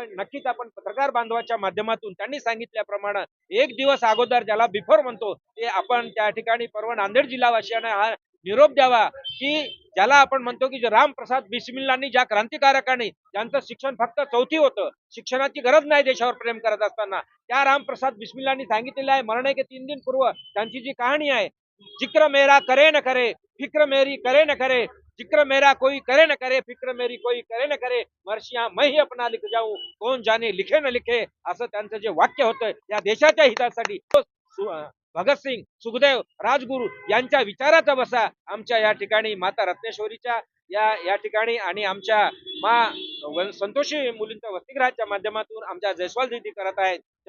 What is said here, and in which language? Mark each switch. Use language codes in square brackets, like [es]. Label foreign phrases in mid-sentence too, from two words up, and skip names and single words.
[mr] नक्कीच आपण पत्रकार बांधवाच्या माध्यमातून त्यांनी सांगितल्याप्रमाणे एक दिवस अगोदर ज्याला बिफोर म्हणतो ते आपण त्या ठिकाणी पर्व नांदेड जिल्हावासियांना हा निरोप द्यावा की ज्याला आपण म्हणतो की रामप्रसाद बिस्मिल्लांनी, ज्या क्रांतिकारकांनी ज्यांचं शिक्षण फक्त 4थी होतं, शिक्षणाची गरज नाही देशावर प्रेम करत असताना, त्या रामप्रसाद बिस्मिल्लांनी सांगितलेलं आहे [hi] मरणे के 3 दिन [mr] पूर्व त्यांची जी कहाणी आहे, [hi] जिक्र मेरा करे न करे, फिक्र मेरी करे न करे, जिक्र मेरा कोई करे न करे, फिक्र मेरी कोई करे न करे, मर्शिया मैं ही अपना लिख जाऊं, कोण जाने लिखे न लिखे, [mr] असं त्यांचं जे वाक्य होतं या देशाच्या हितासाठी भगतसिंग, सुखदेव, राजगुरू यांच्या विचाराचा बसा आमच्या या ठिकाणी माता रत्नेश्वरीच्या या ठिकाणी आणि आमच्या संतोषी मुलींच्या वसतिगृहाच्या माध्यमातून आमच्या जयस्वाल दिदी करत आहेत.